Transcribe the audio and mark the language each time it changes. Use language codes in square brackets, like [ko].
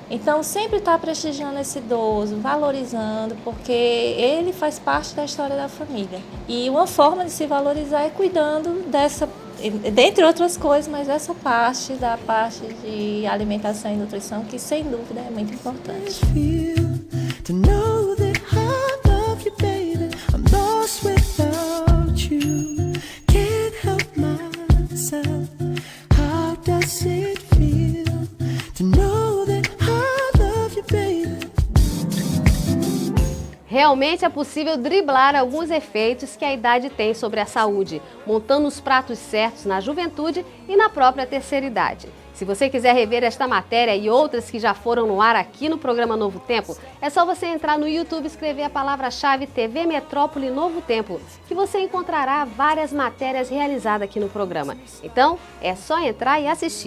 [pt] Então, sempre estar prestigiando esse idoso, valorizando, porque ele faz parte da história da família. E uma forma de se valorizar é cuidando dessa, dentre outras coisas, mas essa parte da parte de alimentação e nutrição, que sem dúvida é muito importante. [en] To know that I love you, baby, I'm lost without you. Can't help myself. How does it feel to know that I love you, baby? [pt] Realmente é possível driblar alguns efeitos que a idade tem sobre a saúde, montando os pratos certos na juventude e na própria terceira idade. Se você quiser rever esta matéria e outras que já foram no ar aqui no programa Novo Tempo, é só você entrar no YouTube e escrever a palavra-chave TV Metrópole Novo Tempo, que você encontrará várias matérias realizadas aqui no programa. Então, é só entrar e assistir.